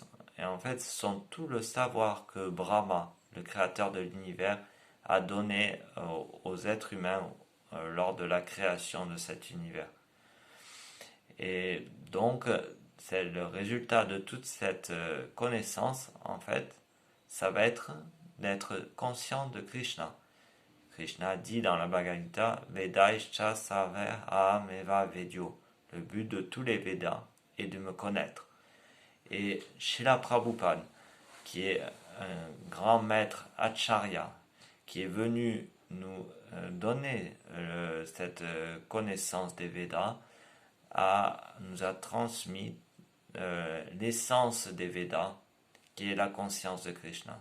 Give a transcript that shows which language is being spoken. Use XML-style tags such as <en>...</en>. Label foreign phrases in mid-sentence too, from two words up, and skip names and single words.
<fr>Et en fait, ce sont tout le savoir que Brahma, le créateur de l'univers, a donné aux êtres humains lors de la création de cet univers. Et donc, c'est le résultat de toute cette connaissance, en fait, ça va être d'être conscient de Krishna. Krishna dit dans la Bhagavad Gita,</fr> <sa>वेदैश्च सवेर् अहम् एव वेद्यो.</sa> <fr>Le but de tous les Védas est de me connaître. Et Srila Prabhupada, qui est un grand maître Acharya, qui est venu nous donner cette connaissance des Védas, nous a transmis l'essence des Védas, qui est la conscience de Krishna.</fr>